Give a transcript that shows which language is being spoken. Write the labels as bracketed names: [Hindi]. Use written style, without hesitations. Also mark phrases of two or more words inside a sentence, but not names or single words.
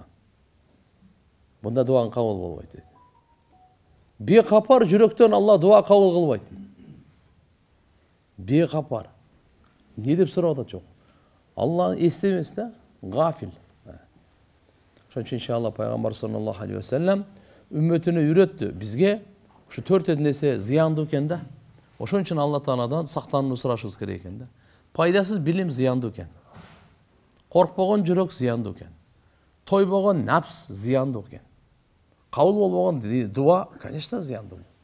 [Kyrgyz] Бунда дуаң кабыл болбойт. Бекапар жүрөктөн Алла дуа кабыл кылбайт. Бекапар. Не деп сурап атат жок. Алла эстемес да, гафил. Ошон үчүн иншалла пайгамбар [Arabic] صلى الله عليه وسلم [Kyrgyz] үммөтүнө үйрөттү. Бизге ушу 4 нерсе зыяндуу экен да. Ошон үчүн Алла Тааладан сактанууну сурашыбыз керек экен да. Пайдасыз билим зыяндуу экен. Коркпогон жүрөк зыяндуу экен. Тойбогон напс зыяндуу экен. Кабыл болбогон дуа, конечно, зыяндуу.